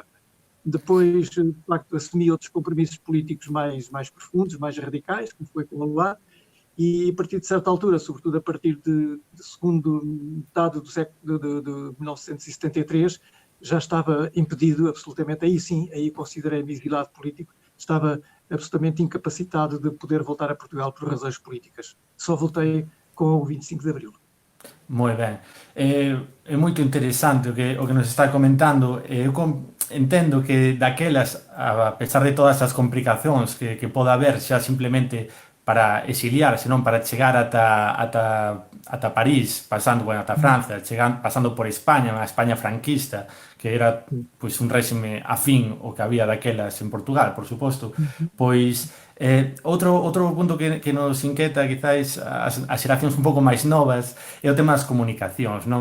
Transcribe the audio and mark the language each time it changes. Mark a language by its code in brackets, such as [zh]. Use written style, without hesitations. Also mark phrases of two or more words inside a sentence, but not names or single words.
[pt] Depois, de facto, assumi outros compromissos políticos mais profundos, mais radicais, como foi com a Luar, e a partir de certa altura, sobretudo a partir de segundo metade do século de 1973, já estava impedido absolutamente, aí sim, aí considerei-me exilado político, estava absolutamente incapacitado de poder voltar a Portugal por razões políticas. Só voltei com o 25 de Abril. [gl] Moi ben. É moito interesante o que nos está comentando. Eu entendo que daquelas, a pesar de todas as complicacións que pode haber xa simplemente para exiliar, senón para chegar ata París, pasando, ata Francia, pasando por España, a España franquista, que era pois un réxime afín o que había daquelas en Portugal, por suposto, pois outro punto que nos inquieta quizás as xeracións un pouco máis novas é o tema das comunicacións, non?